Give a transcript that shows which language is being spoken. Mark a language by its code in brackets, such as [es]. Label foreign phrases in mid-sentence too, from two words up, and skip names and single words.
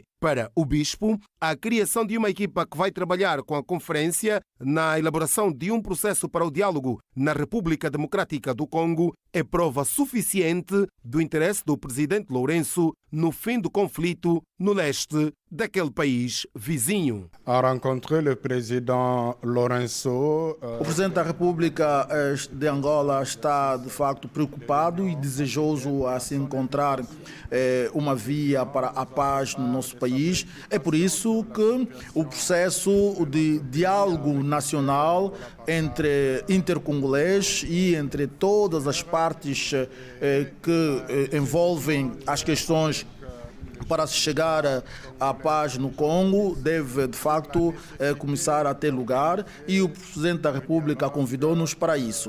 [pt] Para o bispo, a criação de uma equipa que vai trabalhar com a conferência na elaboração de um processo para o diálogo na República Democrática do Congo é prova suficiente do interesse do presidente Lourenço no fim do conflito no leste daquele país vizinho. [fr] A rencontré le président Lourenço. [pt] O presidente da República de Angola está de facto preocupado e desejoso a se encontrar uma via para a paz no nosso país. É por isso que o processo de diálogo nacional entre intercongolês e entre todas as partes que envolvem as questões para se chegar à paz no Congo deve, de facto, começar a ter lugar e o Presidente da República convidou-nos para isso.